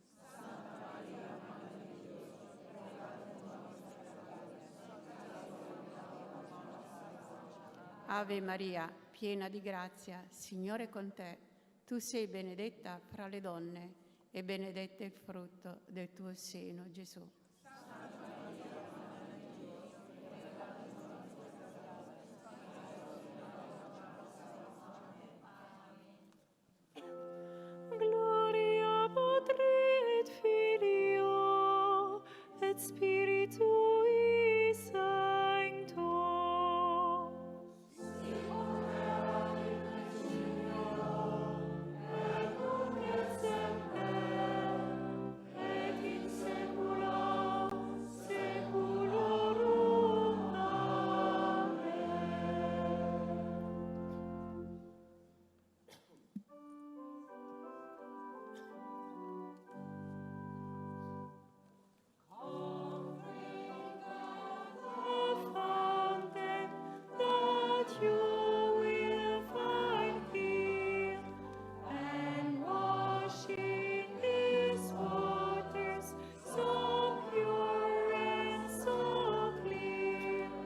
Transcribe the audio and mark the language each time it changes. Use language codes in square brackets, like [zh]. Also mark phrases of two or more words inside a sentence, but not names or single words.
[it] Ave Maria, piena di grazia, Signore è con te. Tu sei benedetta fra le donne e benedetto il frutto del tuo seno, Gesù. [la] Gloria Patri et Filio et Spiritui Sancto. Et in saecula saeculorum. Amen. [en] Fountain that you will find here, and washing these waters so pure and so clear.